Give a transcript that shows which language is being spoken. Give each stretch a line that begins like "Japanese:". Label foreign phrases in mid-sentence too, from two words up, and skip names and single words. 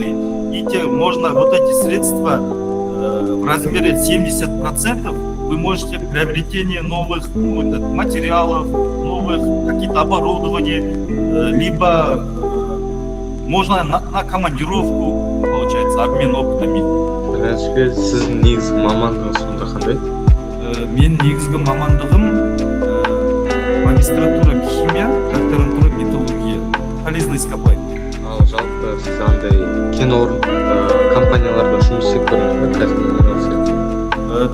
Russian: И можно вот эти средства в размере 70% вы можете приобретение новых материалов, новых каких-то оборудований, либо можно на командировку, получается, обмен опытами.
Kazakh: Сіздің негізгі мамандығыңыз сонда қандай? Мен негізгі мамандығым магистратура химия, докторантура металлургия,
Russian: полезный ископаемый.
Kazakh: Ал жалпы сіз андай кен орын компанияларда жұмыс істеп көрдіңіз бе қазір?